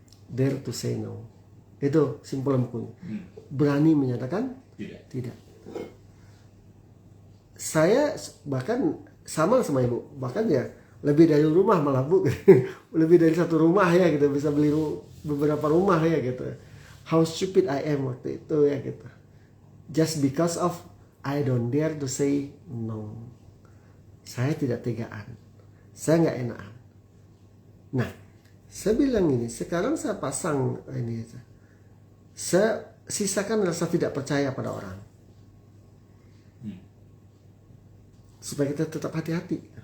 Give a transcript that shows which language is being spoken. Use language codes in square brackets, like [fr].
[en] Dare to Say No. [id] Itu simpulan bukunya. Berani menyatakan tidak. saya bahkan sama ibu, bahkan ya lebih dari rumah malah bu, lebih dari satu rumah ya gitu, bisa beli beberapa rumah ya gitu. [en] How stupid I am [id] waktu itu ya gitu. [en] Just because of I don't dare to say no. [id] Saya tidak tegaan, saya nggak enakan. Nah, saya bilang ini, sekarang saya pasang ini, saya sisakan rasa tidak percaya pada orang. Supaya kita tetap hati-hati.